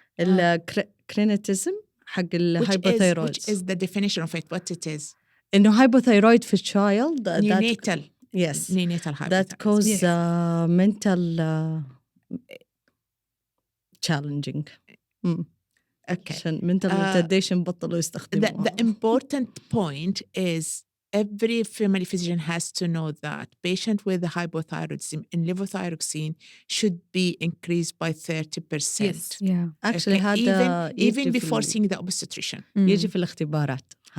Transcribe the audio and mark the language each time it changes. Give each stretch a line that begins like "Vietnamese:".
Arabic: الكرينيتيزم حق الهايبوثايرويد.
English: Which is the definition of it? What it is?
Arabic: إنه hypothyroid في child.
English: Neonatal. Yes. Neonatal hypothyroid. That cause mental challenging. Okay.
Arabic: عشان mental retardation بطلوا يستخدموها.
English: The important point is every family physician has to know that patient with hypothyroidism and levothyroxine should be increased by 30%. Yes. Yeah. Actually even before seeing the obstetrician.
Arabic: يجي في الاختبارات.